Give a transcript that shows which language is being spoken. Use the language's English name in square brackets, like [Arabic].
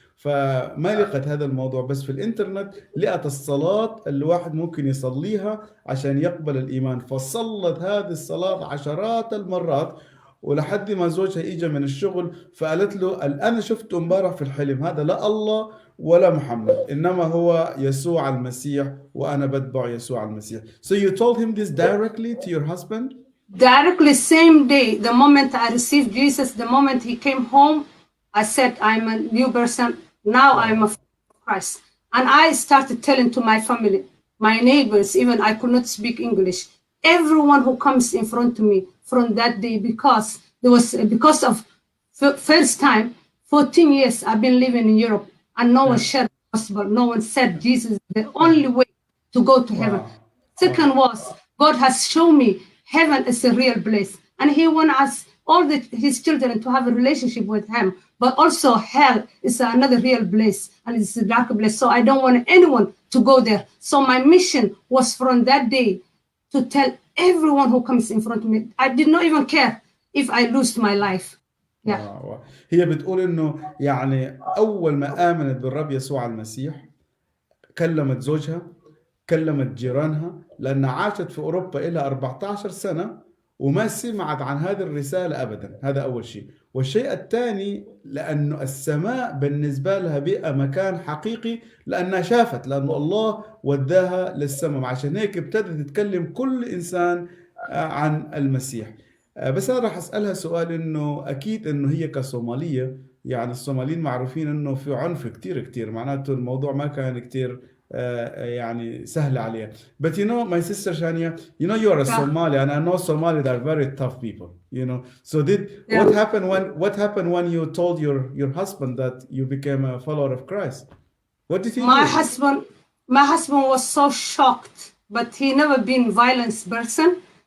[Arabic] فما لقت هذا الموضوع، بس في الانترنت لقت الصلاه اللي الواحد ممكن يصليها عشان يقبل الايمان. فصلت هذه الصلاه عشرات المرات ولحد ما زوجها اجى من الشغل، فقالت له انا شفته امبارح في الحلم، هذا لا الله ولا محمد، انما هو يسوع المسيح وانا بتبع يسوع المسيح. [English] So you told him this directly to your husband? Directly, same day, the moment I received Jesus, the moment he came home, I said, I'm a new person. Now I'm a follower of Christ. And I started telling to my family, my neighbors, even I could not speak English. Everyone who comes in front of me from that day, because of first time, 14 years I've been living in Europe, and no one shared the gospel. No one said Jesus is the only way to go to heaven. Wow. Second was, God has shown me heaven is a real place. And he wants us, his children, to have a relationship with him. But also hell is another real place, and it's a dark place. So I don't want anyone to go there. So my mission was from that day to tell everyone who comes in front of me. I did not even care if I lose my life. Yeah. Wow. [Arabic] هي بتقول انه يعني اول ما امنت بالرب يسوع المسيح كلمت زوجها، كلمت جيرانها، لان عاشت في اوروبا الى 14 سنه وما سمعت عن هذه الرساله ابدا. هذا اول شيء. والشيء الثاني لانه السماء بالنسبه لها بقى مكان حقيقي، لانها شافت، لانه الله وداها للسماء. عشان هيك ابتدت تتكلم كل انسان عن المسيح. بس انا راح اسالها سؤال، انه اكيد انه هي كصوماليه، يعني الصوماليين معروفين انه في عنف كتير، معناته الموضوع ما كان كتير يعني سهل عليها. [English] But you know, my sister Shania, you know you are a Somali, and I know Somali are very tough people, you know. So what happened when you told your husband that you became a follower of Christ? What did he do? My husband was so shocked, but he never been violent person.